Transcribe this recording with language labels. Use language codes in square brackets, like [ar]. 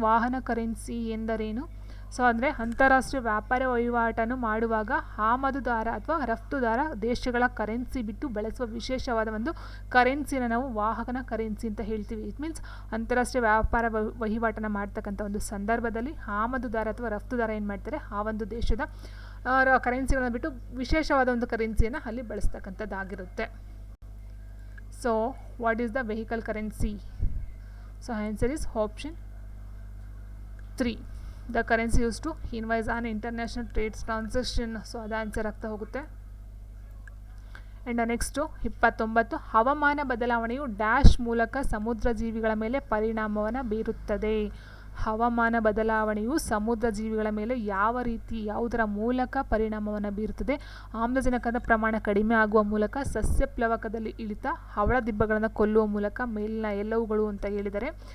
[kn] ವಾಹನ ಕರೆನ್ಸಿ ಎಂದರೇನು? ಸೊ ಅಂದರೆ ಅಂತಾರಾಷ್ಟ್ರೀಯ ವ್ಯಾಪಾರ ವಹಿವಾಟನ್ನು ಮಾಡುವಾಗ ಆಮದುದಾರ ಅಥವಾ ರಫ್ತುದಾರ ದೇಶಗಳ ಕರೆನ್ಸಿ ಬಿಟ್ಟು ಬಳಸುವ ವಿಶೇಷವಾದ ಒಂದು ಕರೆನ್ಸಿನ ನಾವು ವಾಹನ ಕರೆನ್ಸಿ ಅಂತ ಹೇಳ್ತೀವಿ. [en] it means [kn] ಅಂತಾರಾಷ್ಟ್ರೀಯ ವ್ಯಾಪಾರ ವಹಿವಾಟನ್ನು ಮಾಡ್ತಕ್ಕಂಥ ಒಂದು ಸಂದರ್ಭದಲ್ಲಿ ಆಮದುದಾರ ಅಥವಾ ರಫ್ತುದಾರ ಏನು ಮಾಡ್ತಾರೆ, ಆ ಒಂದು ದೇಶದ ಕರೆನ್ಸಿಗಳನ್ನು ಬಿಟ್ಟು ವಿಶೇಷವಾದ ಒಂದು ಕರೆನ್ಸಿಯನ್ನು ಅಲ್ಲಿ ಬಳಸ್ತಕ್ಕಂಥದ್ದಾಗಿರುತ್ತೆ. [en] So what is the vehicle currency? So answer is option 3. The currency used to invoice an international trade transaction. So [kn] ಅದು ಆನ್ಸರ್ ಆಗ್ತಾ ಹೋಗುತ್ತೆ. ಆ್ಯಂಡ್ ನೆಕ್ಸ್ಟು 29 ಹವಾಮಾನ ಬದಲಾವಣೆಯು ಡ್ಯಾಶ್ ಮೂಲಕ ಸಮುದ್ರ ಜೀವಿಗಳ ಮೇಲೆ ಪರಿಣಾಮವನ್ನು ಬೀರುತ್ತದೆ. ಹವಾಮಾನ ಬದಲಾವಣೆಯು ಸಮುದ್ರ ಜೀವಿಗಳ ಮೇಲೆ ಯಾವ ರೀತಿ ಯಾವುದರ ಮೂಲಕ ಪರಿಣಾಮವನ್ನು ಬೀರುತ್ತದೆ? ಆಮ್ಲಜನಕದ ಪ್ರಮಾಣ ಕಡಿಮೆ ಆಗುವ ಮೂಲಕ, ಸಸ್ಯ ಪ್ಲವಕದಲ್ಲಿ ಇಳಿತ, ಹವಳ ದಿಬ್ಬಗಳನ್ನು ಕೊಲ್ಲುವ ಮೂಲಕ, ಮೇಲಿನ ಎಲ್ಲವುಗಳು ಅಂತ ಹೇಳಿದರೆ.